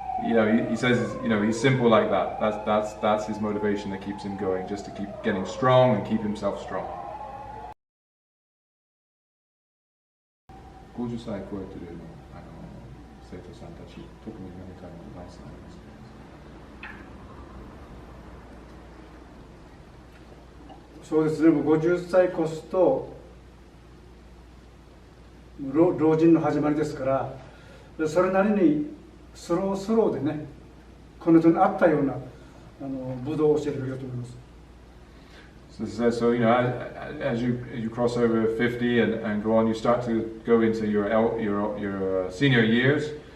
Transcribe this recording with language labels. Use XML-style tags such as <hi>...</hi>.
<en>He says, he's simple like that. That's his motivation that keeps him going, just to keep getting strong and keep himself strong.</en> <ja>50歳超えてる生徒さんたち、特に何かのアドバイスがありますか？そうですね、50歳越すと老人の始まりですから、それなりにスローでね、この人に合ったような武道を教えるべきだと思います。</ja> <en>So, as you cross over 50 and go on, you start to go into your senior years.</en>